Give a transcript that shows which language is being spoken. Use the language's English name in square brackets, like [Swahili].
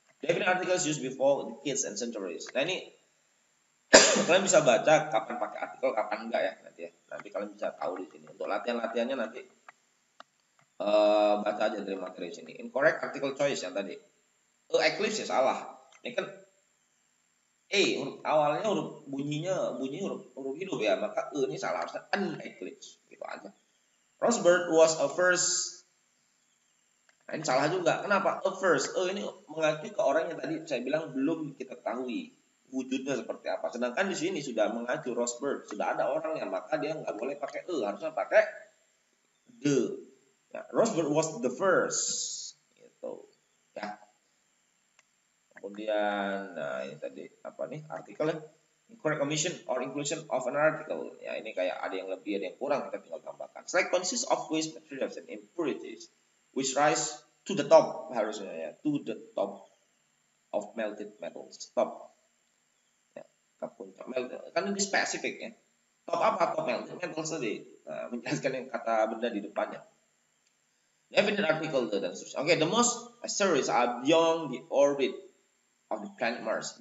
[English] Definite articles used before the kids and centuries. [Indonesian] Nah ini kalian bisa baca kapan pakai artikel, kapan enggak ya nanti ya. Nanti kalian bisa tahu di sini. Untuk latihannya nanti baca aja dari materi sini. Incorrect article choice yang tadi. Eclipse ya salah. Ini kan huruf awalnya bunyi huruf hidup ya, maka ini salah, harusnya an eclipse gitu aja. [English] Rosebird was a first. [Indonesian] Nah, ini salah juga. Kenapa? [English] A first. [Indonesian] Ini mengacu ke orang yang tadi saya bilang belum kita ketahui wujudnya seperti apa. Sedangkan di sini sudah mengacu Rosebird, sudah ada orangnya, maka dia nggak boleh pakai harusnya pakai the. Ya, [English] Rosebird was the first. [Indonesian] Gitu. Ya. Kemudian, nah ini tadi apa nih artikel ya? [English] Incorrect omission or inclusion of an article. [Indonesian] Ya ini kayak ada yang lebih, ada yang kurang, kita tinggal tambahkan. [English] Slag consists of waste materials and impurities which rise to the top, [Indonesian] harusnya ya, [English] to the top of melted metals. [Indonesian] Top. Ya, puncak melted. Kan ini spesifik ya. Top apa? Top melted metals tadi. Nah, menjelaskan yang kata benda di depannya. Definite article dan seterusnya. [English] Okay, the most asteroids are beyond the orbit of the planet Mars.